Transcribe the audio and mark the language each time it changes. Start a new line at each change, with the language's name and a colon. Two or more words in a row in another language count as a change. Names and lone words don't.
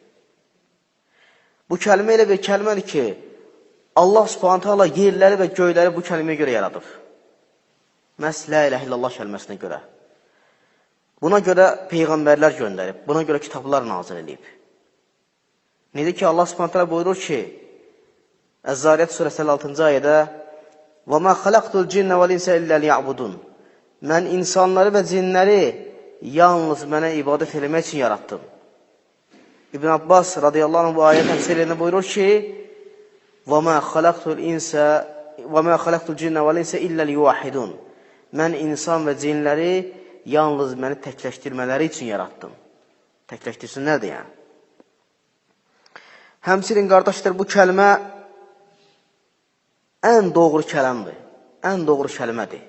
Azerbaijani: Bu kəlmə elə bir kəlmədir ki,
Arabic: الله سبحانه تعالى
Azerbaijani: yerləri və göyləri bu kəlməyə görə yaradıb. Məhz
Arabic: لا إله إلا الله
Azerbaijani: kəlməsinə görə. Buna görə peyğəmbərlər göndərib, buna görə kitablar nazil edib. Necə ki,
Arabic: الله سبحانه تعالى
Azerbaijani: buyurur ki, Əz-Zariyyət surəsi 56-cı ayədə
Arabic: وَمَا خَلَقْتُ الْجِنَّ وَالْإِنْسَ إِلَّا لِيَعْبُدُونَ.
Azerbaijani: Mən insanları və cinləri yalnız mənə ibadət eləmək üçün yaratdım. İbn Abbas
Arabic: رضي الله عنه
Azerbaijani: bu ayət təfsirində buyurur ki,
Arabic: وَمَا خَلَقْتُ الْجِنَّ وَالْإِنْسَ إِلَّا لِيُوَحِدُونَ.
Azerbaijani: Mən insan və cinləri yalnız məni təkləşdirmələri üçün yaratdım. Təkləşdirsinlər də yəni. Həmçinin qardaşlar, bu kəlmə ən doğru kələmdir, ən doğru kəlmədir.